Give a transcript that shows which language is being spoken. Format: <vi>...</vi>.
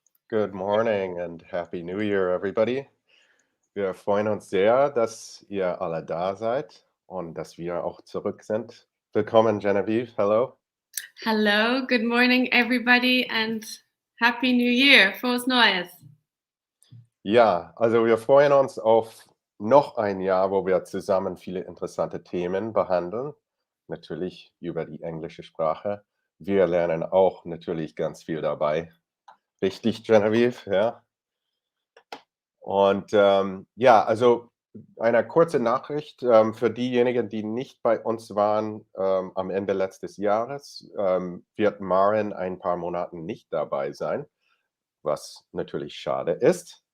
<en>Good morning and Happy New Year, everybody.</en> <de>Wir freuen uns sehr, dass ihr alle da seid und dass wir auch zurück sind. Willkommen, Genevieve.</de> <en>Hello. Hello, good morning, everybody, and Happy New Year.</en> <de>Frohes Neues. Ja, also wir freuen uns auf noch ein Jahr, wo wir zusammen viele interessante Themen behandeln. Natürlich über die englische Sprache. Wir lernen auch natürlich ganz viel dabei. Richtig, Genevieve? Ja. Und ja, also eine kurze Nachricht für diejenigen, die nicht bei uns waren am Ende letztes Jahres, wird Maren ein paar Monaten nicht dabei sein, was natürlich schade ist.</de>